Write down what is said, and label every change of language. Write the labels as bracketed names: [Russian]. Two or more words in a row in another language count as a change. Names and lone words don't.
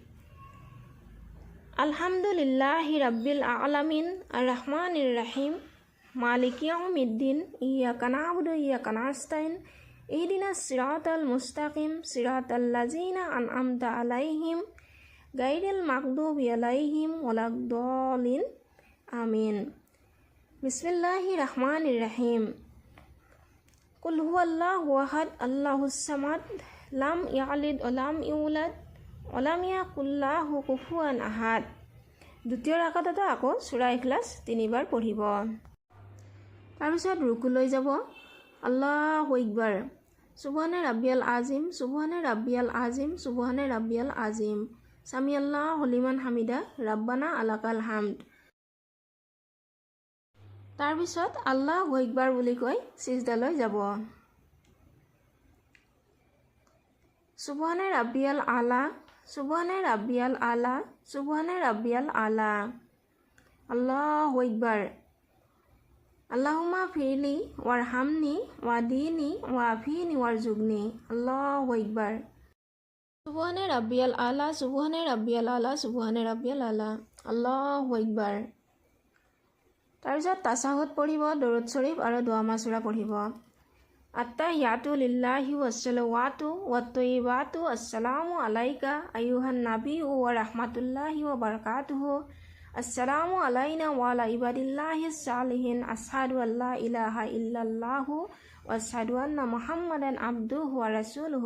[Arabic] الحمد لله رب العالمين الرحمن الرحيم مالك يوم الدين إياك نعبد وإياك نستعين اهدنا الصراط المستقيم صراط الذين أنعمت عليهم غير المغضوب عليهم ولا الضالين آمين. بسم الله الرحمن الرحيم. قل هو الله أحد الله الصمد لم يلد ولم يولد ولم يكن له كفوا أحد. [Assamese] দ্বিতীয় ৰাকাতত আকৌ সূৰা ইখলাছ 3 বাৰ পঢ়িব। তাৰপিছত ৰুকুলৈ যাব [Arabic] الله أكبر. سبحان ربي العظيم سبحان ربي العظيم سبحان ربي العظيم. سمع الله لمن حمده ربنا ولك الحمد. [Assamese] তাৰপিছত [Arabic] الله أكبر [Assamese] বুলি কৈ সিজদালৈ যাব। [Arabic] سبحان ربي الأعلى سبحان ربي الأعلى سبحان ربي الأعلى. الله أكبر. اللهم اغفر لي وارحمني واهدني وعافني وارزقني. الله أكبر. سبحان ربي الأعلى سبحان ربي الأعلى سبحان ربي الأعلى. الله أكبر. [Assamese] তাৰপিছত তাছাহুদ পঢ়িব দৰুদ শৰীফ আৰু দোৱা মাছুৰা পঢ়িব [Arabic] التحيات لله والصلوات والطيبات السلام عليك أيها النبي ورحمة الله وبركاته السلام علينا وعلى عباد الله الصالحين أشهد أن لا إله إلا الله وأشهد أن محمدا عبده ورسوله.